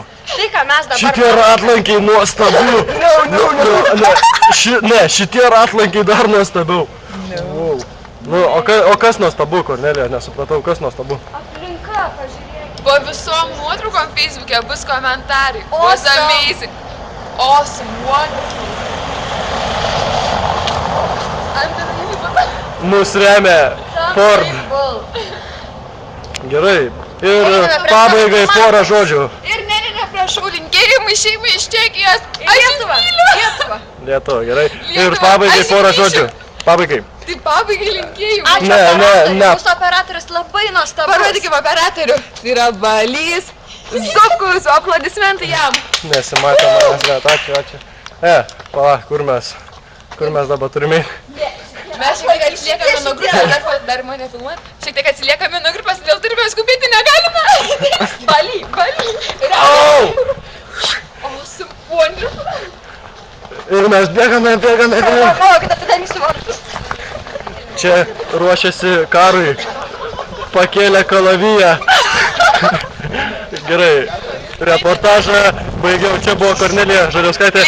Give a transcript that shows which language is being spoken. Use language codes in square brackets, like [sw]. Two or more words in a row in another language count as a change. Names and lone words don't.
[lt] Tai, ką mes dabar... Šitie ratlankiai nuostabu. Šitie ratlankiai dar nuostabiau. Wow. Nu, o kas nuostabu, Kornelija? Nesupratau, kas nuostabu. Aplinka, pažiūrėk. Po visom nuotraukom Facebook'e bus komentarai. [en] Was Awesome. amazing. Awesome, wonderful. Unbelievable. [lt] Mus remia Ford. Gerai. Ir pabaigai porą žodžių. Ir ne, prašau, linkėjimai šeimai iš Čekijos. Aš jus myliu. Lietuva, gerai. Ir Lietuva, pabaigai aš porą grįšiu. žodžių. Pabaigai. Tai pabaigai linkėjimai. Ačiū Ne, operatoriui, ne. mūsų operatorius labai nuostabus. Parodykime operatorių. Tai yra Balys. Zupkus, aplodismentai jam. Nesimatė manęs net, ačiū. Pala, kur mes dabar turime? Mes šiek tiek atsiliekame nuo grupės, dar mane filmuojat. Šiek tiek atsiliekame nuo grupės, dėl turime skubėti, negalime. Baly. Au! [en] Awesome, wonderful. [lt] Ir mes bėgame. Palaukit, atidarysiu vartus. Čia ruošiasi karui. Pakėlė kalaviją. Gerai. Reportažą baigiau. Čia buvo Kornelija Žaliauskaitė.